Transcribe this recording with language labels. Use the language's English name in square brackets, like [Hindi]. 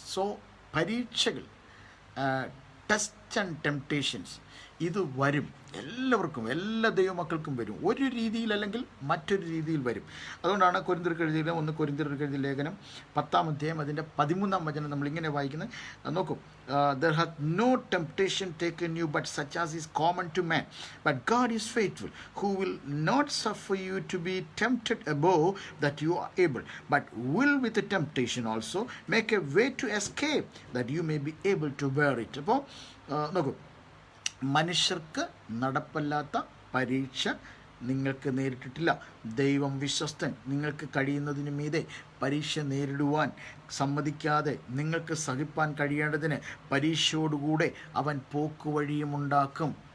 [Malayalam] So പരീക്ഷകൾ, [English] test and temptations [Malayalam] ഇത് വരും. എല്ലാവർക്കും, എല്ലാ ദൈവമക്കൾക്കും വരും. ഒരു രീതിയിൽ അല്ലെങ്കിൽ മറ്റൊരു രീതിയിൽ വരും. അതുകൊണ്ടാണ് കൊരിന്ത്യർക്ക് എഴുതിയ ലേഖനം 10-ാം അധ്യായം അതിൻ്റെ 13-ാം വചനം നമ്മളിങ്ങനെ വായിക്കുന്നത്. നോക്കൂ, [English] there hath no temptation taken you but such as is common to man. But God is faithful, who will not suffer you to be tempted above that you are able, but will with the temptation also make a way to escape, that you may be able to bear it. [Malayalam] അപ്പോൾ നോക്കൂ, മനുഷ്യർക്ക് നടപ്പല്ലാത്ത പരീക്ഷ നിങ്ങൾക്ക് നേരിട്ടിട്ടില്ല. ദൈവം വിശ്വസ്തൻ. നിങ്ങൾക്ക് കഴിയുന്നതിന് മീതെ പരീക്ഷ നേരിടുവാൻ സമ്മതിക്കാതെ നിങ്ങൾക്ക് സഹിപ്പാൻ കഴിയേണ്ടതിന് പരീക്ഷയോടുകൂടെ അവൻ പോക്കുവഴിയും ഉണ്ടാക്കും.